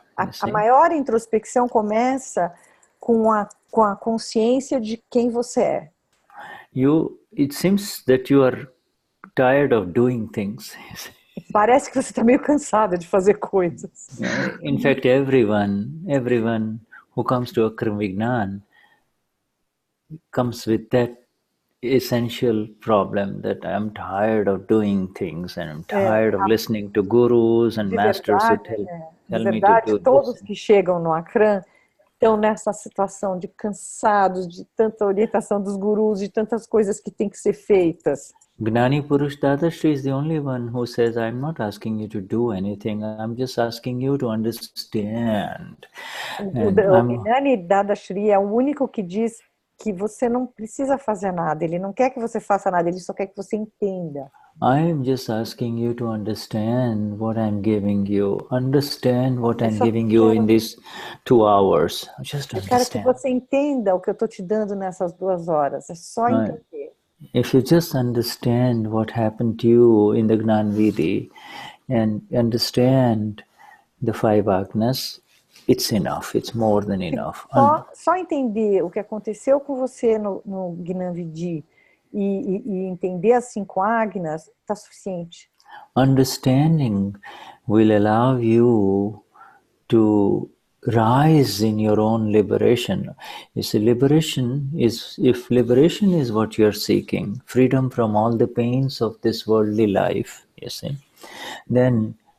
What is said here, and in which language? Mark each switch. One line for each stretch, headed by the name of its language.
Portuguese: A maior introspecção começa com a consciência de quem você é.
English: It seems that you are tired of doing things.
Portuguese: Parece que você está meio cansada de fazer coisas.
English: In fact, everyone who comes to Akram Vignan comes with that essential problem, that I'm tired of doing things and I'm tired of listening to gurus and masters who tell me to do
Portuguese: todos
English: this.
Portuguese: Que chegam no Akram estão nessa situação de cansados de tanta orientação dos gurus, de tantas coisas que têm que ser feitas.
English: Gnani Purush Dadashri is the only one who says, I'm not asking you to do anything, I'm just asking you to understand.
Portuguese: O Gnani Dadashri é o único que diz que você não precisa fazer nada, ele não quer que você faça nada, ele só quer que você entenda.
English: I'm just asking you to understand what I'm giving you. Understand what I'm giving you in these 2 hours. Just understand.
Portuguese: Eu quero que você entenda o que eu estou te dando nessas 2 horas. É só entender.
English: If you just understand what happened to you in the Gnan Vidhi and understand the 5 agnas, it's enough. It's more than enough.
Portuguese: Só entender o que aconteceu com você no Gnan Vidhi e entender as 5 agnas está suficiente.
English: Understanding will allow you to rise in your own liberation. You see, if liberation is what you're seeking, freedom from all the pains of this worldly life, you see, then